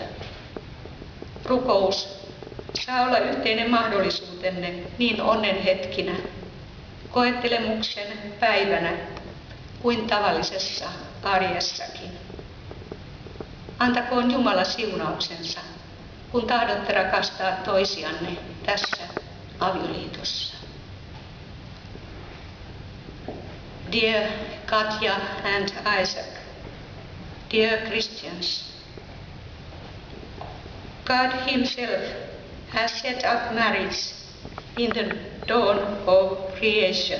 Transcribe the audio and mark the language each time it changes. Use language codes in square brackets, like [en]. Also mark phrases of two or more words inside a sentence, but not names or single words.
[fi] Rukous saa olla yhteinen mahdollisuutenne niin onnen hetkinä, koettelemuksen päivänä kuin tavallisessa arjessakin. Antakoon Jumala siunauksensa, kun tahdotte rakastaa toisianne tässä avioliitossa. [en] Dear Katja and Isaac, dear Christians, God Himself has set up marriage in the dawn of creation.